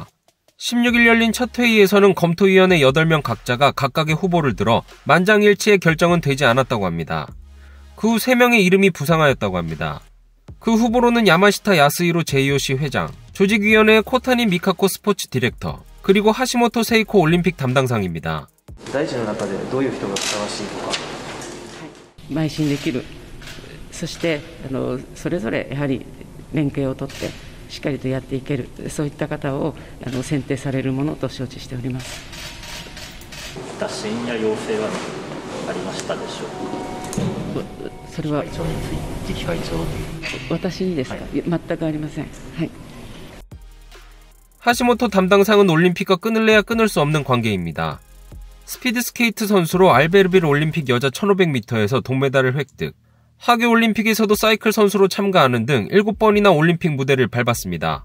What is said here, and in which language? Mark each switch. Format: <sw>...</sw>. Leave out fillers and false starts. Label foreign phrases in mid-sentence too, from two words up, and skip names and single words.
<ko>16일 열린 첫 회의에서는 검토위원회 8명 각자가 각각의 후보를 들어 만장일치의 결정은 되지 않았다고 합니다. 그 후 3명의 이름이 부상하였다고 합니다. 그 후보로는 야마시타 야스히로 제2호시 회장, 조직위원회의 코타니 미카코 스포츠 디렉터, 그리고 하시모토 세이코 올림픽 담당상입니다.</ko> <ja>大臣の中でどういう人がふさわしいとか。邁進できる、そしてそれぞれやはり連携をとってしっかりとやっていける、そういった方を選定されるものと承知しております。打診や要請はありましたでしょうか。それは次期会長私にですか、いや全くありません。はい。</ja> <ko>하시모토 담당상은 올림픽과 끊을래야 끊을 수 없는 관계입니다. 스피드스케이트 선수로 알베르빌 올림픽 여자 1500m에서 동메달을 획득, 하계 올림픽에서도 사이클 선수로 참가하는 등 7번이나 올림픽 무대를 밟았습니다.</ko>